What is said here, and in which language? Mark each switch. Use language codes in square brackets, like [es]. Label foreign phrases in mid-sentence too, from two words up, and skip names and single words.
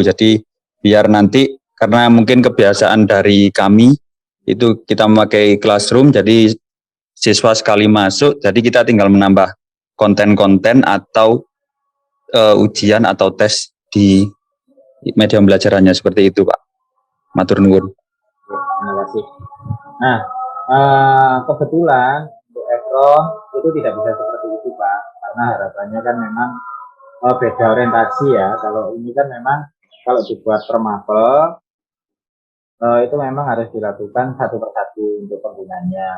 [id] Jadi biar nanti karena mungkin kebiasaan dari kami itu kita memakai classroom, jadi siswa sekali masuk, jadi kita tinggal menambah konten-konten atau ujian atau tes di media pembelajarannya seperti itu, Pak. [jv] Matur nuwun. [id] Terima kasih. Nah, kebetulan untuk Efron itu tidak bisa seperti itu, Pak, karena harapannya kan memang beda orientasi ya. Kalau ini kan memang kalau dibuat per mapel itu memang harus dilakukan satu persatu untuk penggunanya.